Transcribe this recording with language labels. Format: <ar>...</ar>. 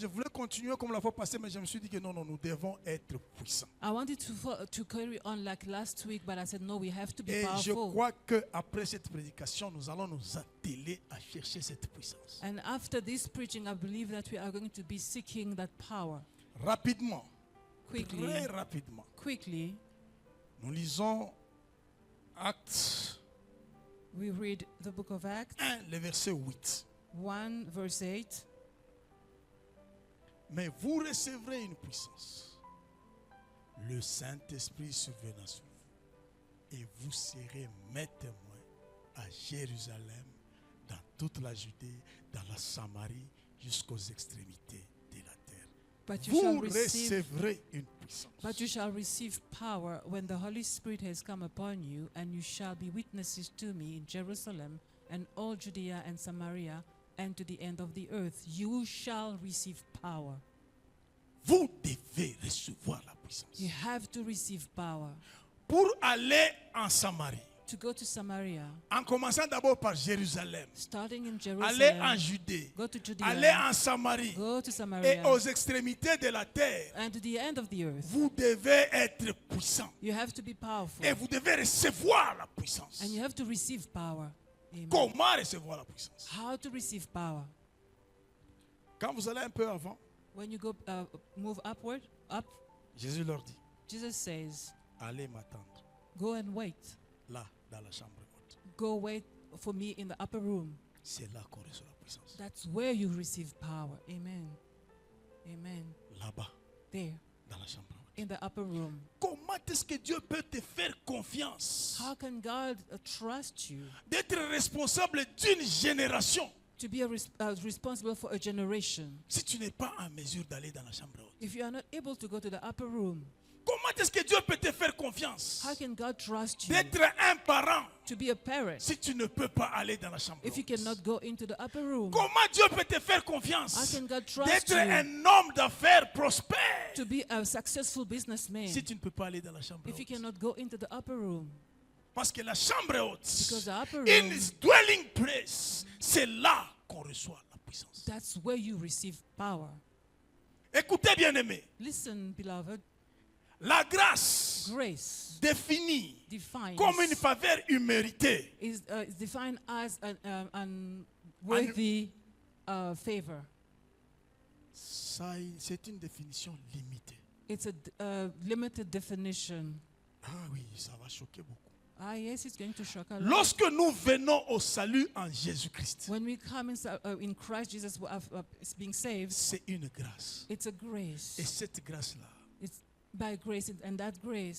<fr>je voulais continuer comme la fois passée, mais je me suis dit que non, nous devons être puissants.</fr> <en>I wanted to carry on like last week, but I said no, we have to be</en> <fr>Et je</fr> <en>powerful.</en> <fr>crois qu'après cette prédication, nous allons nous atteler à chercher cette puissance.</fr> <en>And after this preaching, I believe that we are going to be seeking that power</en> <fr>Rapidement,</fr> <en>quickly.</en> <fr>très rapidement.</fr> <en>Quickly,</en> <fr>Nous lisons Actes</fr> <en>we read the book of Acts</en> <fr>1, le verset 8.</fr> <en>1, verse 8.</en> <fr>Mais vous recevrez une puissance. Le Saint-Esprit surviendra sur vous. Et vous serez mes témoins à Jérusalem, dans toute la Judée, dans la Samarie, jusqu'aux extrémités de la terre.</fr> <en>But you</en> <fr>Vous</fr> <en>shall receive</en> <fr>recevrez une puissance.</fr> <en>But you shall receive power when the Holy Spirit has come upon you, and you shall be witnesses to me in Jerusalem and all Judea and Samaria and to the end of the earth. You shall receive power.</en> <fr>Vous devez recevoir la puissance.</fr> <en>You have to receive power.</en> <fr>Pour aller en Samarie,</fr> <en>To go to Samaria,</en> <fr>en commençant d'abord par Jérusalem,</fr> <en>starting in</en> <fr>aller en</fr> <en>Jerusalem,</en> <fr>Judée,</fr> <en>go to Judea,</en> <fr>aller en Samarie</fr> <en>go to</en> <fr>et</fr> <en>Samaria,</en> <fr>aux extrémités de la terre,</fr> <en>and to the end of the earth.</en> <fr>vous devez être puissant.</fr> <en>You have to be powerful,</en> <fr>Et vous devez recevoir la puissance.</fr> <en>and you have to receive power. Amen.</en> <fr>Comment recevoir la puissance?</fr> <en>How to receive power?</en> <fr>Quand vous allez un peu avant,</fr> <en>When you go move upward, up,</en> <fr>Jésus leur dit,</fr> <en>Jesus says,</en> <fr>allez m'attendre</fr> <en>go and wait.</en> <fr>là, dans la chambre haute.</fr> <en>Go wait for me in the upper room.</en> <fr>C'est là qu'on reçoit la puissance.</fr> <en>That's where you receive power. Amen. Amen.</en> <fr>Là-bas,</fr> <en>There,</en> <fr>dans la chambre haute.</fr> <en>in the upper room.</en> <fr>Comment est-ce que Dieu peut te faire confiance</fr> <en>How can God trust you</en> <fr>d'être responsable d'une génération</fr> <en>to be responsible for a generation</en> <fr>si tu n'es pas en mesure d'aller dans la chambre haute?</fr> <en>if you are not able to go to the upper room?</en> <fr>Comment est-ce que Dieu peut te faire confiance</fr> <en>How can God trust you</en> <fr>d'être un parent</fr> <en>to be a parent</en> <fr>si tu ne peux pas aller dans la chambre</fr> <en>if you</en> <fr>haute?</fr> <en>cannot go into the upper room?</en> <fr>Comment Dieu peut te faire</fr> <en>How</en> <fr>confiance</fr> <en>can God trust</en> <fr>d'être</fr> <en>you</en> <fr>un homme d'affaires prospère</fr> <en>to be a successful businessman</en> <fr>si tu ne peux pas aller dans la chambre</fr> <en>if you</en> <fr>haute?</fr> <en>cannot go into the upper room?</en> <fr>Parce que la chambre haute,</fr> <en>Because the upper in room, his dwelling place,</en> <fr>c'est là qu'on reçoit la puissance.</fr> <en>that's where you receive power.</en> <fr>Écoutez bien aimé,</fr> <en>Listen, beloved,</en> <fr>la grâce</fr> <en>grace</en> <fr>définie</fr> <en>defines</en> <fr>comme une faveur imméritée</fr> <en>is defined as an unworthy favor.</en> <fr>C'est une définition limitée.</fr> <en>It's a limited definition.</en> <fr>Ah oui, ça va choquer beaucoup.</fr> <en>Ah, yes, it's going to shock a lot.</en> <fr>Lorsque nous venons au salut en Jésus-Christ,</fr> <en>When we come in Christ Jesus is being saved,</en> <fr>c'est une grâce.</fr> <en>it's a grace.</en> <fr>Et cette grâce-là,</fr> <en>It's by grace, and that grace,</en>